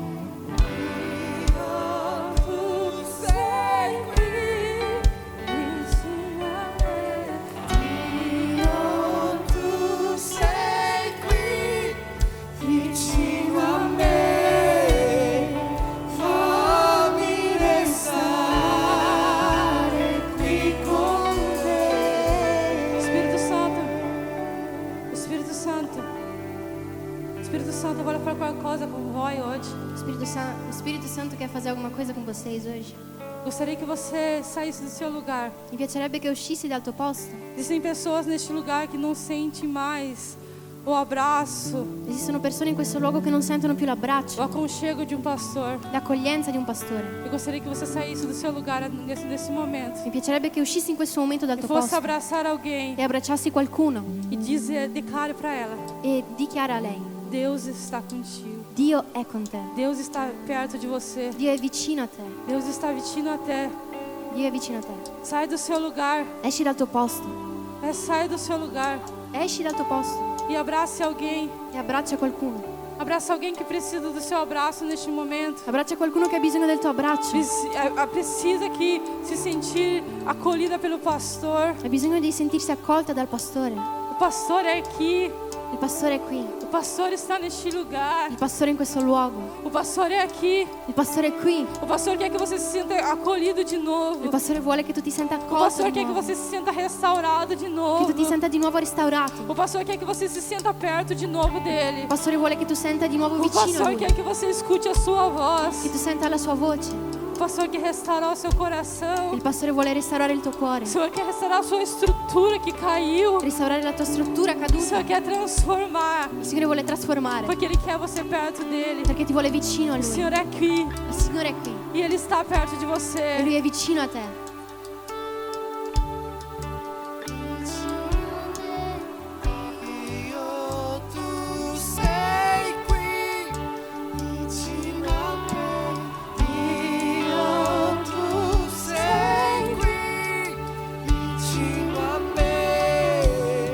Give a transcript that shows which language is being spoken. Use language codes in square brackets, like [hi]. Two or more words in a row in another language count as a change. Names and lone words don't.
[it] Dio, tu sei qui, vicino a me, Dio, tu sei qui, vicino a me, fammi restare qui con te. Spirito Santo, Spirito Santo, Spirito Santo, vuole fare qualcosa com voi hoje. [pt] O Spirito Santo quer fazer alguma coisa com vocês hoje. Gostaria que você saísse do seu lugar. [it] Mi piacerebbe che uscissi dal tuo posto. [pt] Existem pessoas neste lugar que não sentem mais o abraço, [it] Esistono persone in questo luogo che non sentono più [pt] o [it] l'abbraccio, [pt] aconchego de um pastor. [it] l'accoglienza di un pastore. [pt] Eu gostaria que você saísse do seu lugar nesse momento [it] Mi piacerebbe che uscissi in questo momento dal [pt] e [it] tuo [pt] fosse [it] posto [pt] abraçar alguém [it] e abbracciassi qualcuno [pt] e declare para ela: [it] e dichiara a lei: [pt] Deus está contigo. [it] Dio è con te, [pt] Deus está perto de você. [it] Dio è vicino a te, [pt] Deus está [it] vicino a te. Dio è vicino a te. [pt] Sai do seu lugar. [it] Esci dal tuo posto, [pt] Sai do seu lugar [it] esci dal tuo posto [pt] e abrace alguém. [it] e abbraccia qualcuno. [pt] Abraça alguém que precisa do seu abraço neste momento. [it] Abbraccia qualcuno che ha bisogno del tuo abbraccio, [pt] Precisa que se sentir acolhida pelo pastor. [it] ha bisogno di sentirsi accolta dal pastore. [pt] O pastor é aqui. [it] Il pastore è qui. [pt] O pastor está neste lugar. [it] Il pastore è in questo luogo. [pt] O pastor é aqui. [it] Il pastore è qui. [pt] O pastor quer que você se sinta acolhido de novo. [it] Il pastore vuole che tu ti senta [pt] O [it] accolto [pt] pastor [it] di [pt] quer que [it] nuovo. [pt] você se sinta restaurado de [it] Che [pt] novo. [it] tu ti senta di nuovo restaurato. [pt] O pastor quer que você se sinta perto de novo dele. [it] Il pastore vuole che tu senta di nuovo [pt] O [it] vicino a [pt] pastor [it] lui. [pt] quer que você escute a sua [it] Che [pt] voz. [it] tu senta la sua voce. [pt] O pastor quer restaurar o seu coração. [it] Il pastore vuole restaurare il tuo cuore. [pt] O Senhor quer restaurar a sua estrutura que caiu. [it] Restaurare la tua struttura [pt] O [it] caduta. [pt] Senhor quer transformar. [it] Il Signore vuole trasformare. [pt] Porque Ele quer você perto dele. [it] Perché ti vuole vicino a [pt] O [it] Lui. [pt] Senhor é aqui. [it] Il Signore è qui. [pt] E Ele está perto de [it] E [pt] você. [it] Lui è vicino a te. Dio, tu sei qui vicino a me. Dio, tu sei qui vicino a me.